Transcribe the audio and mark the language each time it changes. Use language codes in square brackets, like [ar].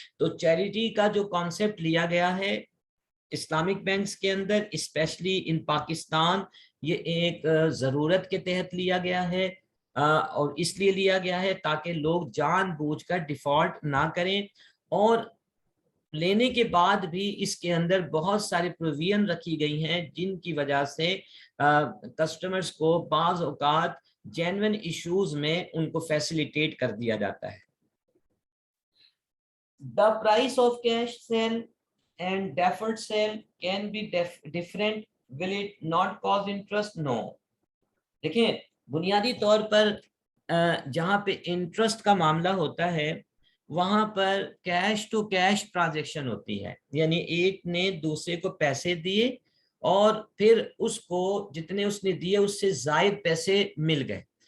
[ur] تو چیریٹی کا جو کانسیپٹ لیا گیا ہے اسلامک بینکس کے اندر اسپیشلی ان پاکستان، یہ ایک ضرورت کے تحت لیا گیا ہے، اور اس لیے لیا گیا ہے تاکہ لوگ جان بوجھ کر ڈیفالٹ نہ کریں، اور لینے کے بعد بھی اس کے اندر بہت سارے پروویژن رکھی گئی ہیں جن کی وجہ سے کسٹمرز کو بعض اوقات جینوین ایشوز میں ان کو فیسیلیٹیٹ کر دیا جاتا ہے. [en] The price of cash sale and deferred sale can be different. Will it not cause interest? No. [ur] دیکھیں بنیادی طور پر جہاں پہ انٹرسٹ کا معاملہ ہوتا ہے وہاں پر کیش ٹو کیش ٹرانزیکشن ہوتی ہے، یعنی ایک نے دوسرے کو پیسے دیے اور پھر اس کو جتنے اس نے دیے اس سے زائد پیسے مل گئے.